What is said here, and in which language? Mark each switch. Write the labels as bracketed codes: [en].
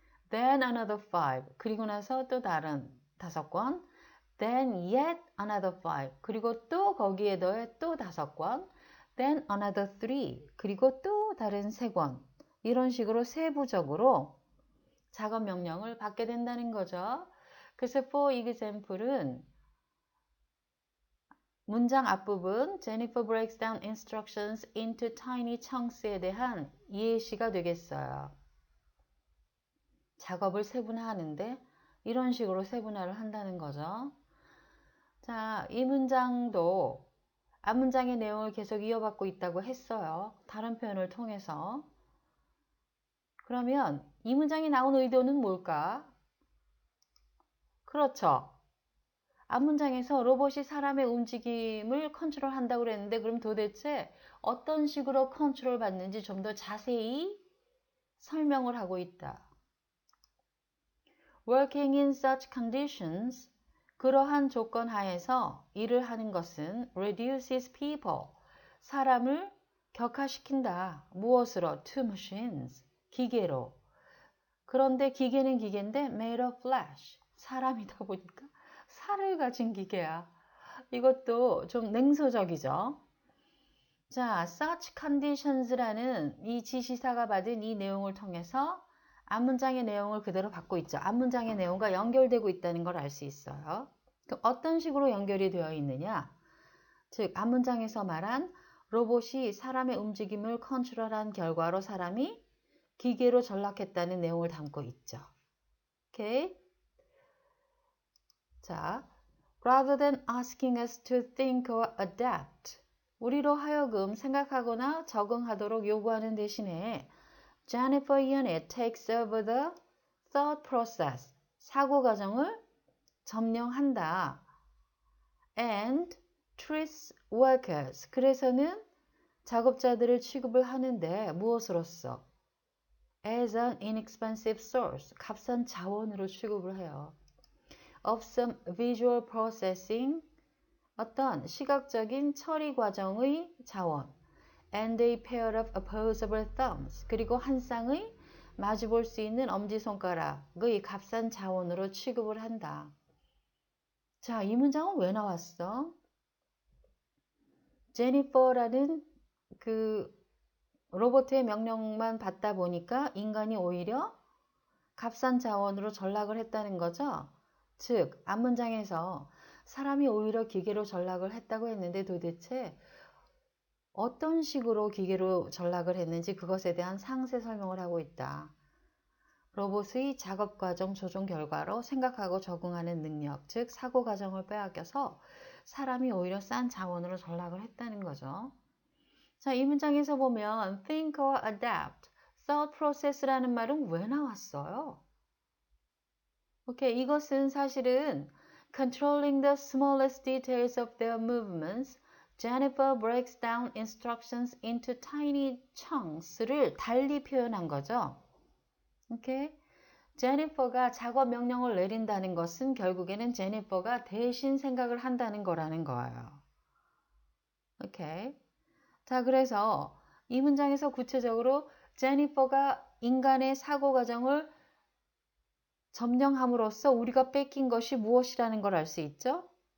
[en] Then another 5, [ko] 그리고 나서 또 다른 5권. [en] Then yet another 5, [ko] 그리고 또 거기에 더해 또 5권. [en] Then another 3, [ko] 그리고 또 다른 3권. 이런 식으로 세부적으로 작업 명령을 받게 된다는 거죠. 그래서 for example은 문장 앞부분 [en] Jennifer breaks down instructions into tiny chunks [ko] 에 대한 예시가 되겠어요. 작업을 세분화하는데 이런 식으로 세분화를 한다는 거죠. 자, 이 문장도 앞문장의 내용을 계속 이어받고 있다고 했어요. 다른 표현을 통해서. 그러면 이 문장이 나온 의도는 뭘까? 그렇죠. 앞문장에서 로봇이 사람의 움직임을 컨트롤한다고 그랬는데 그럼 도대체 어떤 식으로 컨트롤 받는지 좀 더 자세히 설명을 하고 있다. [en] Working in such conditions, [ko] 그러한 조건 하에서 일을 하는 것은 [en] reduces people, [ko] 사람을 격하시킨다. 무엇으로? [en] To machines, [ko] 기계로. 그런데 기계는 기계인데 [en] made of flesh, [ko] 사람이다 보니까 살을 가진 기계야. 이것도 좀 냉소적이죠. 자, [en] such conditions [ko] 라는 이 지시사가 받은 이 내용을 통해서 앞문장의 내용을 그대로 받고 있죠. 앞문장의 내용과 연결되고 있다는 걸 알 수 있어요. 그럼 어떤 식으로 연결이 되어 있느냐? 즉, 앞문장에서 말한 로봇이 사람의 움직임을 컨트롤한 결과로 사람이 기계로 전락했다는 내용을 담고 있죠. 오케이? [en] 자, rather than asking us to think or adapt, [ko] 우리로 하여금 생각하거나 적응하도록 요구하는 대신에 [en] Jennifer Unit takes over the thought process, [ko] 사고 과정을 점령한다. [en] And treats workers. [ko] 그래서는 작업자들을 취급을 하는데 무엇으로써? [en] As an inexpensive source. [ko] 값싼 자원으로 취급을 해요. [en] Of some visual processing. [ko] 어떤 시각적인 처리 과정의 자원. [en] And a pair of opposable thumbs. [ko] 그리고 한 쌍의 마주볼 수 있는 엄지손가락의 값싼 자원으로 취급을 한다. 자, 이 문장은 왜 나왔어? 제니퍼라는 그 로봇의 명령만 받다 보니까 인간이 오히려 값싼 자원으로 전락을 했다는 거죠. 즉, 앞문장에서 사람이 오히려 기계로 전락을 했다고 했는데 도대체 어떤 식으로 기계로 전락을 했는지 그것에 대한 상세 설명을 하고 있다. 로봇의 작업 과정 조종 결과로 생각하고 적응하는 능력, 즉 사고 과정을 빼앗겨서 사람이 오히려 싼 자원으로 전락을 했다는 거죠. 자, 이 문장에서 보면 [en] think or adapt, thought process [ko] 라는 말은 왜 나왔어요? 오케이, 이것은 사실은 [en] controlling the smallest details of their movements, Jennifer breaks down instructions into tiny chunks [ko] 를 달리 표현한 거죠. 오케이? 제니퍼가 작업 명령을 내린다는 것은 결국에는 제니퍼가 대신 생각을 한다는 거라는 거예요. 오케이? 자, 그래서 이 문장에서 구체적으로 제니퍼가 인간의 사고 과정을 점령함으로써 우리가 뺏긴 것이 무엇이라는 걸 알 수 있죠?